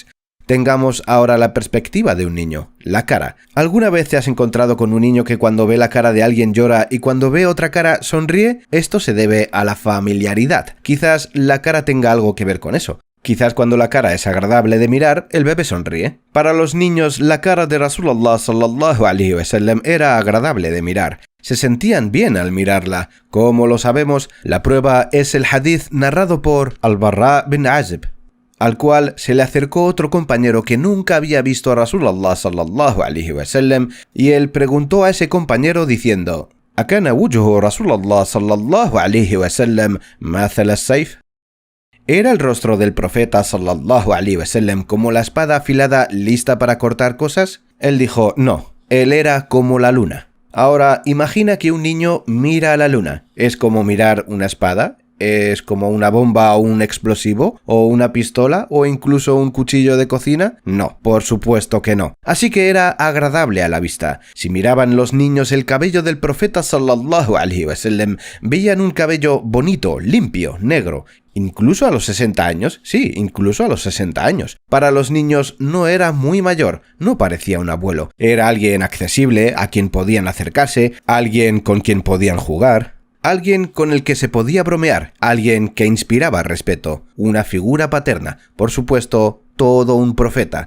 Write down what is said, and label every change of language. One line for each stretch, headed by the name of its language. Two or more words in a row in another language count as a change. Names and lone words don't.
Spanish: Tengamos ahora la perspectiva de un niño, la cara. ¿Alguna vez te has encontrado con un niño que cuando ve la cara de alguien llora y cuando ve otra cara sonríe? Esto se debe a la familiaridad. Quizás la cara tenga algo que ver con eso. Quizás cuando la cara es agradable de mirar, el bebé sonríe. Para los niños, la cara de
Arabic: رسول الله صلى الله عليه وسلم
Spanish: era agradable de mirar. Se sentían bien al mirarla. Como lo sabemos, la prueba es el hadith narrado por Al-Barra bin Azib, al cual se le acercó otro compañero que nunca había visto a
Arabic: رسول الله صلى الله عليه وسلم,
Spanish: y él preguntó a ese compañero diciendo:
Arabic: ¿أكان وجه رسول الله صلى الله عليه وسلم مثل السيف?
Spanish: ¿Era el rostro del profeta
Arabic: صلى الله عليه وسلم
Spanish: como la espada afilada lista para cortar cosas? Él dijo: no, él era como la luna. Ahora, imagina que un niño mira a la luna. ¿Es como mirar una espada? ¿Es como una bomba o un explosivo? ¿O una pistola? ¿O incluso un cuchillo de cocina? No, por supuesto que no. Así que era agradable a la vista. Si miraban los niños el cabello del profeta
Arabic: صلى الله عليه وسلم,
Spanish: veían un cabello bonito, limpio, negro. Incluso a los 60 años, sí, incluso a los 60 años. Para los niños no era muy mayor, no parecía un abuelo. Era alguien accesible, a quien podían acercarse, alguien con quien podían jugar. Alguien con el que se podía bromear, alguien que inspiraba respeto, una figura paterna, por supuesto, todo un profeta.